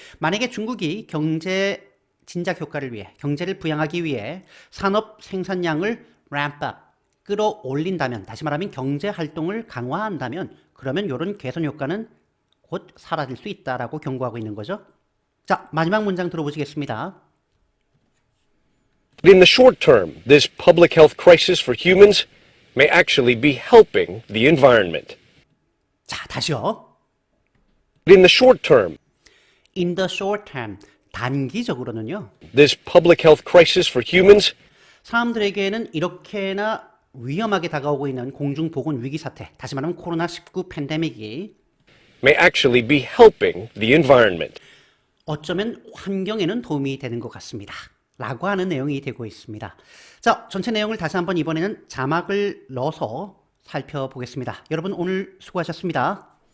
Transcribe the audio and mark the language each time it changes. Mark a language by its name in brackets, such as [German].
[Korean] 만약에 중국이 경제 진작 효과를 위해, 경제를 부양하기 위해 산업 생산량을 ramp up, 끌어올린다면, 다시 말하면 경제 활동을 강화한다면 그러면 이런 개선 효과는 곧 사라질 수 있다라고 경고하고 있는 거죠. 자, 마지막 문장 들어보시겠습니다. [English] In the short term, this public health crisis for humans may actually be helping the environment. [Korean] 자, 다시요. [English] In the short term, In the short term, [Korean] 단기적으로는요. [English] this public health crisis for humans [Korean] 사람들에게는 이렇게나 위험하게 다가오고 있는 공중보건 위기 사태, 다시 말하면 코로나19 팬데믹이 [English] may actually be helping the environment. [Korean] 어쩌면 환경에는 도움이 되는 것 같습니다. 라고 하는 내용이 되고 있습니다. 자, 전체 내용을 다시 한번 이번에는 자막을 넣어서 살펴보겠습니다. 여러분 오늘 수고하셨습니다.